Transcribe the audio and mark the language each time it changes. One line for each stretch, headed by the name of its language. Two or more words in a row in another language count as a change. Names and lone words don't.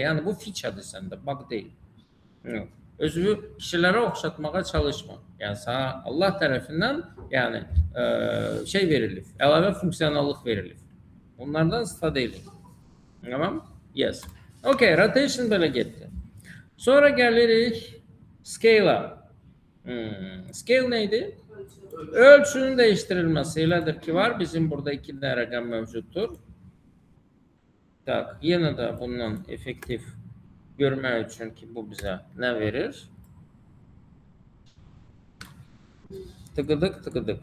Azerbaijani: Yəni bu feature-dır səndə, bug deyil. Özünü kişilərə oxşatmağa çalışma. Yəni sana Allah tərəfindən yəni şey verilib, əlavə funksionallıq verilib. Onlardan istifadə edin. Tamam? Yes. Okay, rotation belə getdi. Sonra gəlirik scale-a. Scale neydi? Ölçünün dəyişdirilməsi elədir ki, var. Bizim burada 2 dənə rəqəm mövcuddur. Tak, yenə də bundan effektiv görmək üçün ki, bu bizə nə verir? Tıqıdıq, tıqıdıq.